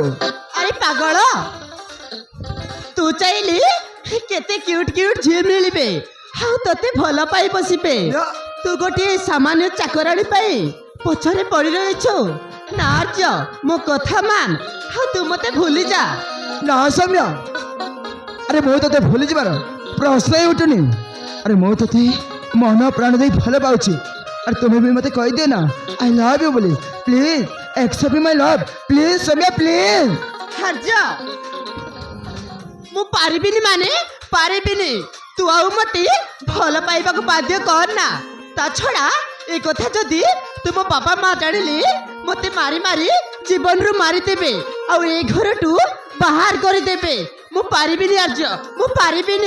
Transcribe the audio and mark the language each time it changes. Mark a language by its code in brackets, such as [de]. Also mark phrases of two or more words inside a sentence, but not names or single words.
[or] ଅରେ ପାଗଳ ତୁ ଚାହଁଲି କେତେ କ୍ୟୁଟ କ୍ୟୁଟ ଝିଲ ମିଲବେ ହଁ ତତେ ଭଲ ପାଇ ବସିବେ ତୁ ଗୋଟେ ସାମାନ୍ୟ ଚାକରାଣୀ ପାଇ ପଛରେ ପଡ଼ି ରହିଛୁ ନା ଆର୍ଯ୍ୟ ମୋ କଥା ମାନ ହଁ ତୁ ମତେ ଭୁଲି ଯା ନା ସୌମ୍ୟା ଅରେ ମୋ ତେ ଭୁଲି ଯିବାର ପ୍ରଶ୍ନ ହିଁ ଉଠୁନି ଅରେ ମୋ ତେ ମନ ପ୍ରାଣ ଦେ ଭଲ ପାଉଛି ଅରେ ତୁମ୍ହେଁ ଭି ମତେ କହି ଦେ ନା [en] I love you [or] बोली [en] please accept my love please [or] सौम्या प्लीज ଆର୍ଯ୍ୟ ମୁ ପାରିବିନି ମାନେ ପାରିବିନି ତୁ ଆଉ ମତେ ଭଲ ପାଇବା କୁ ବାଧ୍ୟ କର ନା ତ ଛଡ଼ା ଏ କଥା ଯଦି ତୁମ ବାପା ମାଁ ଜାଣିଲି ମତେ ମାରି ମାରି ଜୀବନ ରୁ ମାରି ଦେବେ ଆ ଏ ଘର ଟୁ ବାହାର କର ଦେବେ ମୁ ପାରିବିନି ଆର୍ଯ୍ୟ ମୁ ପାରିବିନି